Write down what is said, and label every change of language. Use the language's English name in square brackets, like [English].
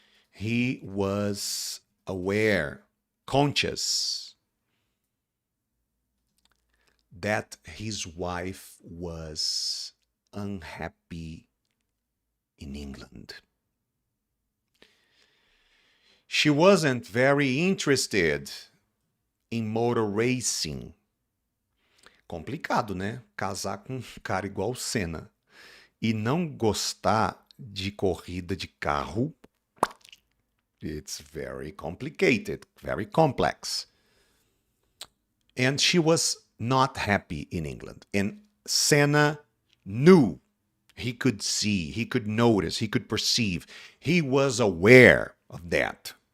[English] He was aware, conscious that his wife was unhappy in England. She wasn't very interested in motor racing. [Portuguese] Complicado, né? Casar com um cara igual o Senna e não gostar de corrida de carro. [English] It's very complicated, very complex. And she was not happy in England. And Senna knew. He could see, he could notice, he could perceive. He was aware of that.